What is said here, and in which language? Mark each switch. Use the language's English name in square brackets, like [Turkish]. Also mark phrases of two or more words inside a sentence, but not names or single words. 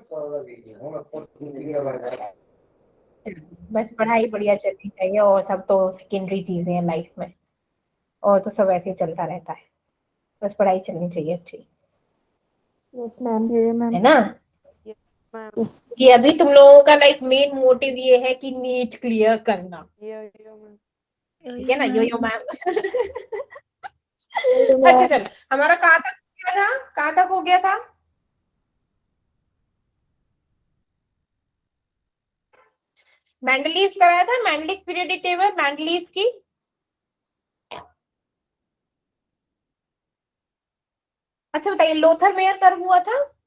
[Hindi] बस पढ़ाई बढ़िया चलनी चाहिए, और सब तो सेकेंडरी चीजें हैं लाइफ में, और तो सब ऐसे ही चलता रहता है। बस पढ़ाई चलनी चाहिए अच्छी, [English] यस मैम। ये मैम। [Hindi] है ना? [English] यस मैम। [Hindi] कि अभी तुम लोगों का [English] like main motive [Hindi] ये है कि नीट क्लियर करना, [English] यो मैम। [Hindi] ठीक है ना? [English] यो यो मैम। यो [Hindi] अच्छा मैम। चलो, हमारा कहाँ तक हो गया था? कहाँ तक हो गया था? मैंडलीव कराया था, मैंडलिक [English] periodic table [Hindi] मैंडलीव की। अच्छा बताइए, लोथर मेयर कर्व हुआ था?